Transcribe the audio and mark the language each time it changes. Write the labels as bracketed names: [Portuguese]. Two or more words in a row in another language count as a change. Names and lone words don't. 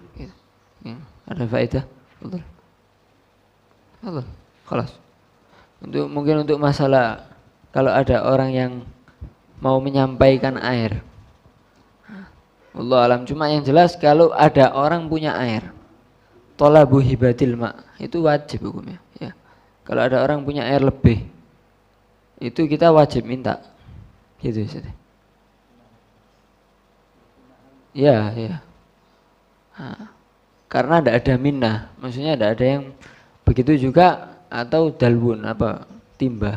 [Indonesian] Gitu. Ya, ada faedah? Betul. Betul. Kelas. Mungkin untuk masalah kalau ada orang yang mau menyampaikan air. [Arabic] الله أعلم, [Indonesian] cuma yang jelas kalau ada orang punya air, [Arabic] طلب هبة الماء, [Indonesian] itu wajib hukumnya. Ya. Kalau ada orang punya air lebih, itu kita wajib minta. Gitu Ustaz. Ya, ya. Karena tidak ada minnah, maksudnya tidak ada yang begitu juga, atau dalwun apa timba.